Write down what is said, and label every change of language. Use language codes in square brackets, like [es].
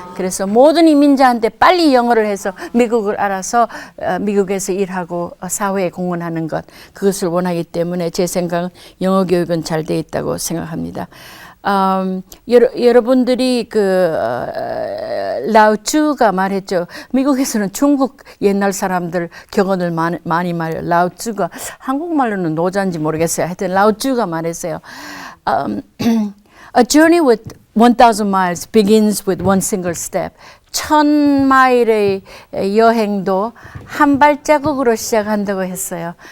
[ko] 그래서 모든 이민자한테 빨리 영어를 해서 미국을 알아서 미국에서 일하고 사회에 공헌하는 것, 그것을 원하기 때문에 제 생각은 영어 교육은 잘 돼 있다고 생각합니다. 여러분들이 라오츠가 말했죠. 미국에서는 중국 옛날 사람들 격언을 많이 말해요. 라오츠가 한국말로는 노자인지 모르겠어요. 하여튼 라오츠가 말했어요. [en] A journey with 1,000 miles begins with one single step. [ko] 1,000마일의 여행도 한 발자국으로 시작한다고 했어요.